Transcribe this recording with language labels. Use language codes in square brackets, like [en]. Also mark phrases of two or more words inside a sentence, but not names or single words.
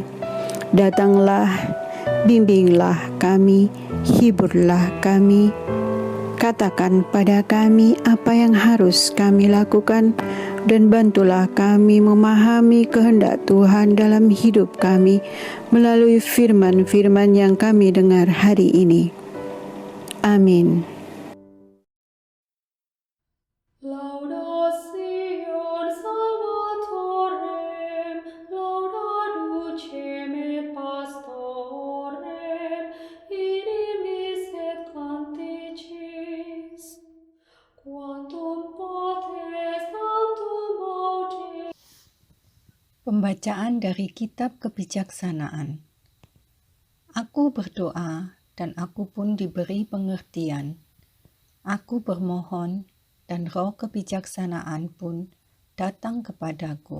[id] Datanglah, bimbinglah kami, hiburlah kami, katakan pada kami apa yang harus kami lakukan, dan bantulah kami memahami kehendak Tuhan dalam hidup kami melalui firman-firman yang kami dengar hari ini. Amin. [la] Laudación Salvatorem, lauda ducem et pastorem, inimis et canticis, quantum potes tantum aude. [id] Pembacaan dari Kitab Kebijaksanaan. Aku berdoa dan aku pun diberi pengertian. Aku bermohon dan roh kebijaksanaan pun datang kepadaku.